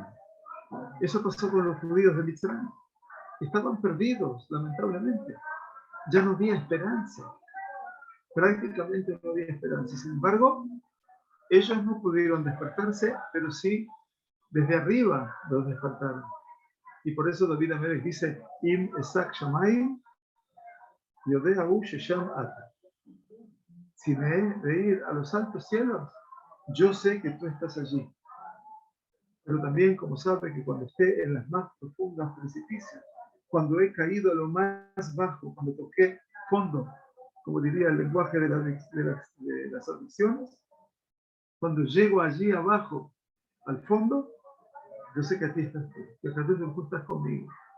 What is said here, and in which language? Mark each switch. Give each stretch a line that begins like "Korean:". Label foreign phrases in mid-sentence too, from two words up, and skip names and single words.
Spanish: Eso pasó con los judíos de Mitzrayim. Estaban perdidos, lamentablemente. Ya no había esperanza. Prácticamente no había esperanza. Sin embargo, ellos no pudieron despertarse, pero sí desde arriba los despertaron. Y por eso David Amelech dice,
Hebrew: Im esak shamayim yodehu shesham ata.
Spanish: Si me he de ir a los altos cielos, yo sé que tú estás allí. Pero también, como sabe, que cuando esté en las más profundas precipicios, cuando he caído a lo más bajo, cuando toqué fondo, como diría el lenguaje de las adicciones, cuando llego allí abajo, al fondo, yo sé que a ti estás tú, que tú estás conmigo.